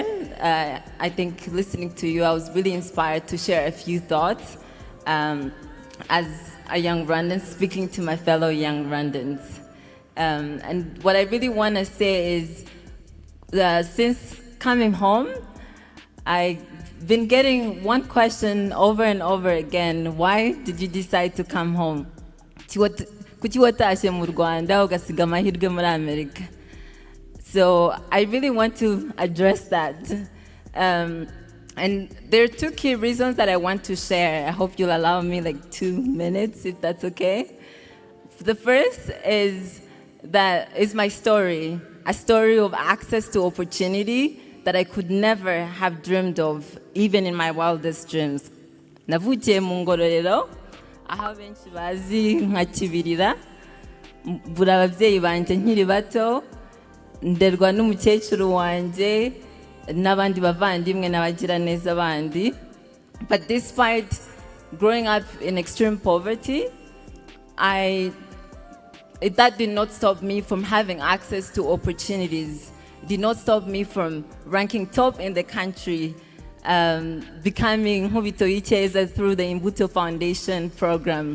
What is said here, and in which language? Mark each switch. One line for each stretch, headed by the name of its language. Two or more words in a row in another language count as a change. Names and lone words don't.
English: I think listening to you, I was really inspired to share a few thoughts as a young Rwandan, speaking to my fellow young Rwandans. And what I really want to say is, since coming home, I've been getting one question over and over again. Why did you decide to come home?
Kinyarwanda: Kuki watashye mu Rwanda ugasiga amahirwe muri Amerika?
English: So I really want to address that. And there are two key reasons that I want to share. I hope you'll allow me like 2 minutes, if that's okay. The first is my story, a story of access to opportunity that I could never have dreamed of, even in my wildest dreams.
Kinyarwanda: Navukiye mu Ngororero, aho benshi bazi nka Kibirira, mbura ababyeyi banjye nkiri bato, nderwa n'umukecuru wanjye n'abandi bavandimwe n'abagira neza bandi.
English: But despite growing up in extreme poverty, that did not stop me from having access to opportunities. It did not stop me from ranking top in the country, becoming Hubito Icheza through the Imbuto Foundation program.